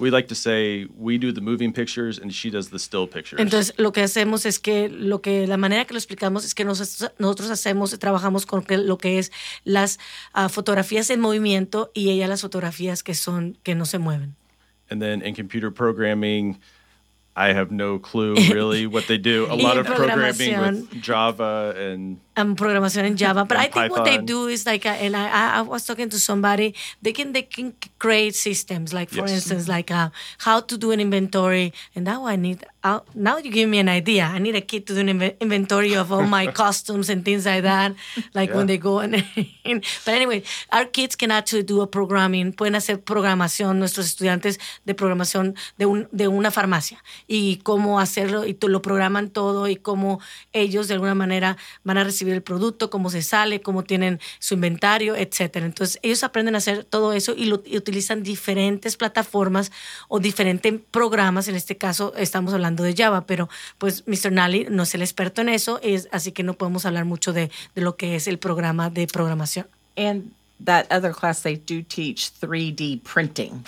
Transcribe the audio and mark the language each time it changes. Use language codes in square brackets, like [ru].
[en] We like to say we do the moving pictures and she does the still pictures. [es] Entonces, lo que hacemos es que la manera que lo explicamos es que nosotros hacemos y trabajamos con lo que es las fotografías en movimiento y ella las fotografías que no se mueven. [en] And then in computer programming, I have no clue really what they do. A lot of programming with Java and [es] Programación en Java. [en] But I think what they do is I was talking to somebody, they can create systems, how to do an inventory. And now now you give me an idea. I need a kit to do an inventory of all my costumes and things like that, when they go. But anyway, our kids can actually do a programming. [es] Pueden hacer programación, nuestros estudiantes de programación de una farmacia. Y cómo hacerlo, y lo programan todo, y cómo ellos de alguna manera van a recibir el producto, cómo se sale, cómo tienen su inventario, etcétera. Entonces, ellos aprenden a hacer todo eso y utilizan diferentes plataformas o diferentes programas. En este caso, estamos hablando de Java, pero pues Mr. Nally no es el experto en eso, así que no podemos hablar mucho de lo que es el programa de programación. [en] And that other class, they do teach 3D printing.